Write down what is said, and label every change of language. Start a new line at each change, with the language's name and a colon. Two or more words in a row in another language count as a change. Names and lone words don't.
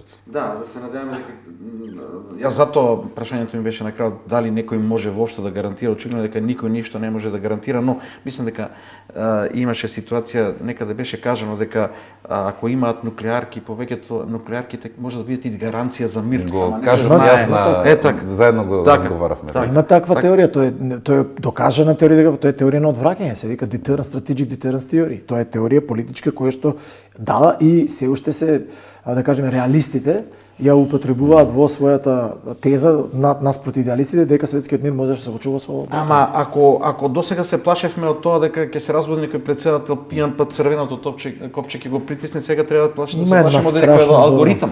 Macedonian: Да, да се надеваме дека јас затоа прашањето ми беше на крајот дали некој може воопшто да гарантира, очигледно дека никој ништо не може да гарантира, но мислам дека имаше ситуација, некаде беше кажано дека ако имаат нуклеарки, повеќето нуклеарките може да бидат и гаранција за мир. Го кажав јас заедно го разговаравме. Има таква теорија, тоа е докажана теорија, дека тоа е теорија на одвраќање, се вика
English: deterrence, strategic deterrence theory.
Macedonian: Тоа е теорија политичка која што дала и се уште се, да кажеме, реалистите ја употребуваат во својата теза наспрот идеалистите дека светскиот мир може да се случува со. Ама ако досега се плашевме од тоа дека ќе се разбуди некој председател пијан па црвеното копче ќе го притисне, сега треба да плашиме од некој алгоритам.